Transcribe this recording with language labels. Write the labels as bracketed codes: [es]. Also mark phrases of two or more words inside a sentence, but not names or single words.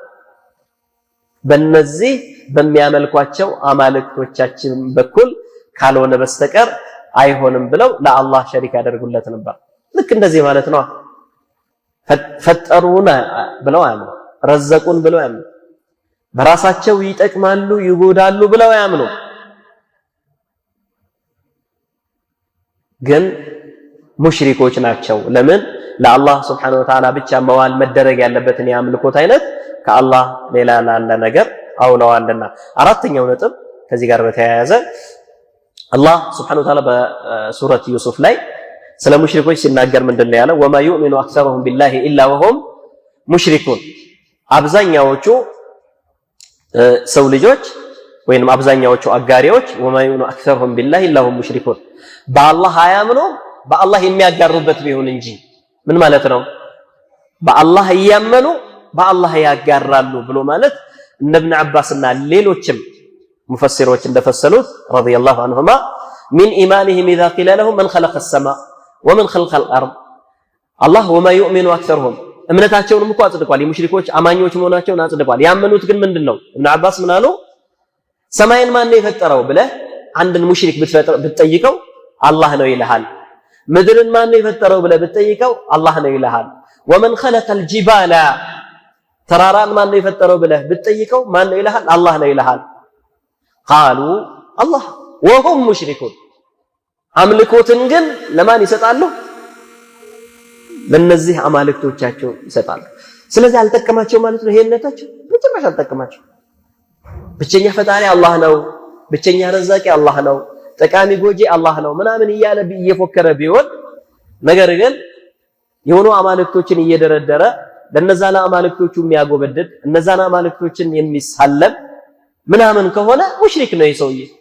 [am] በእነዚህ በሚያመልኳቸው አማልክቶቻችን በኩል ካልሆነ በስተቀር አይሆንም ብለው ለአላህ ሸሪክ ያደርጉለት ነበር። ልክ እንደዚህ ማለት ነው። ፈጠሩን ብለው ያምኑ፣ ረዘቁን ብለው ያምኑ፣ በራሳቸው ይጠቅማሉ ይጎዳሉ ብለው ያምኑ። ግን ሙሽሪኮች ናቸው። ለምን? ለአላህ [ar] سبحانه وتعالى [am] ብቻ መዋል መደረግ ያለበትን የአምልኮት አይነት ከአላህ ሌላ ላለ ነገር አውለዋልና አራተኛው ነጥብ ከዚህ ጋር በተያያዘ አላህ [ar] سبحانه وتعالى [am] በሱረት ዩሱፍ ላይ ስለ ሙሽሪኮች ሲናገር ምንድነው ያለው ወማ [ar] يؤمن اكثرهم بالله الا وهم مشركون [am] አብዛኛዎቹ ሰው ልጆች ወይንም አብዛኛዎቹ አጋሪዎች ወማ [ar] يؤمن اكثرهم بالله الا وهم مشركون [am] በአላህ አያምኑ በአላህ የሚያጋሩበት ቢሆን እንጂ ምን ማለት ነው በአላህ ያመኑ በአላህ ያጋራሉ ብሎ ማለት እነ ኢብኑ አባስና ሌሎችም ሙፈሲሮች እንደፈሰሉት [ar] رضي الله عنهما من إيمانهم إذا قيل لهم من خلق السماء ومن خلق الأرض الله وما يؤمن أكثرهم [am] እምነታቸውንም እኮ አጽድቋል የሙሽሪኮች አማኞች መሆናቸውን አጽድቋል ያመኑት ግን ምንድነው ኢብኑ አባስ ምን አሉ ሰማይን ማን ነው የፈጠረው ብለህ አንድን ሙሽሪክ ብትጠይቀው አላህ ነው ይልሃል ምድርን ማን ነው የፈጠረው ብለህ ብትጠይቀው አላህ ነው ይልሃል [ar] ومن خلق الجبال [am] ተራራን ማን ነው የፈጠረው ብለህ ብትጠይቀው ማን ነው ይልሃል አላህ ነው ይልሃል [ar] قالوا الله وهم مشركون [am] አምልኮትን ግን ለማን ይሰጣሉ ለነዚህ አማልክቶቻቸው ይሰጣሉ ስለዚህ አልተከማቸው ማለት ነው ይሄነታቸው በጭራሽ አልተከማቸው ብቸኛ ፈጣሪ አላህ ነው ብቸኛ ረዛቂ አላህ ነው ጠቃሚ ጎጂ አላህ ነው ምናምን እያለ እየፎከረ ቢሆን ነገር ግን የሆኑ አማልክቶችን እየደረደረ ለነዛና አማልክቶቹ የሚያጎበድድ እነዛና አማልክቶችን የሚሳለም ምናምን ከሆነ ሙሽሪክ ነው ይሰውዬ